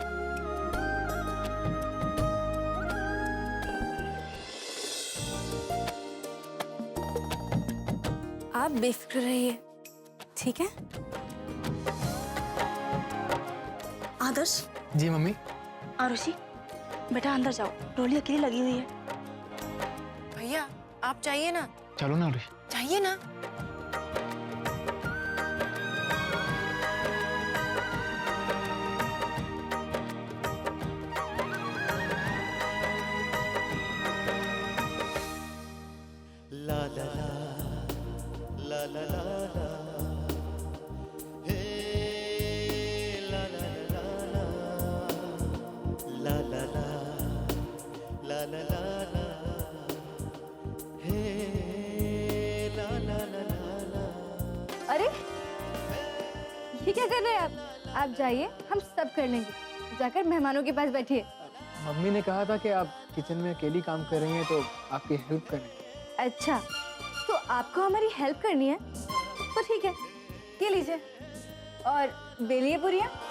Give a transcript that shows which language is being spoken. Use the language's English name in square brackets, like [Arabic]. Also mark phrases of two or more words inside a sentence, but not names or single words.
[Hindi] आप बेफिक्र रहिए, ठीक है? आदर्श। जी मम्मी। आरुषि, बेटा अंदर जाओ, रोली अकेली लगी हुई है। भैया आप चाहिए ना? चलो ना आरुषि। चाहिए ना? ला ला ला ला ला ला ला, हे ला ला ला ला ला ला ला ला ला ला ला, हे ला ला ला ला ला। अरे ये क्या कर रहे हैं आप जाइए, हम सब कर लेंगे। जाकर मेहमानों के पास बैठिए। मम्मी ने कहा था कि आप किचन में अकेली काम कर रही हैं तो आपकी हेल्प करें। अच्छा, तो आपको हमारी हेल्प करनी है तो ठीक है, ये लीजिए और बेलिए पूरियां।